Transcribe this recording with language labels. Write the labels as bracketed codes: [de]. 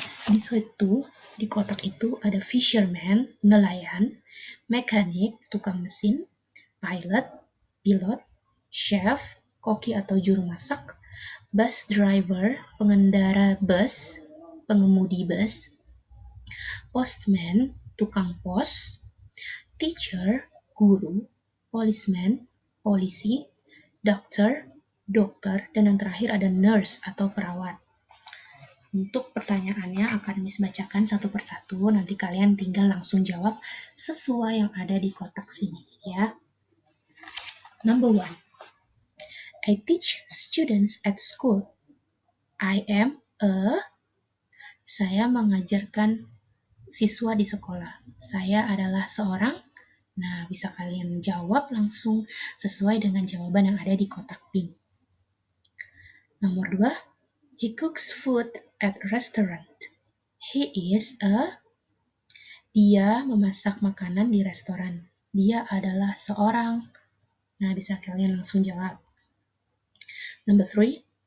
[id] Di situ, di kotak itu ada fisherman, nelayan, mekanik, tukang mesin, pilot, pilot, chef, koki atau juru masak, bus driver, pengendara bus, pengemudi bus, postman, tukang pos, teacher, guru, policeman, polisi, dokter, dan yang terakhir ada nurse atau perawat. Untuk pertanyaannya akan Miss bacakan satu persatu, nanti kalian tinggal langsung jawab sesuai yang ada di kotak sini, ya. [en] Number 1. I teach students at school. [id] I am saya mengajarkan siswa di sekolah. Saya adalah seorang. Nah, bisa kalian jawab langsung sesuai dengan jawaban yang ada di kotak pink. Nomor 2. [en] He cooks food at a restaurant. [id] He is dia memasak makanan di restoran. Dia adalah seorang. Nah, bisa kalian langsung jawab. Number 3.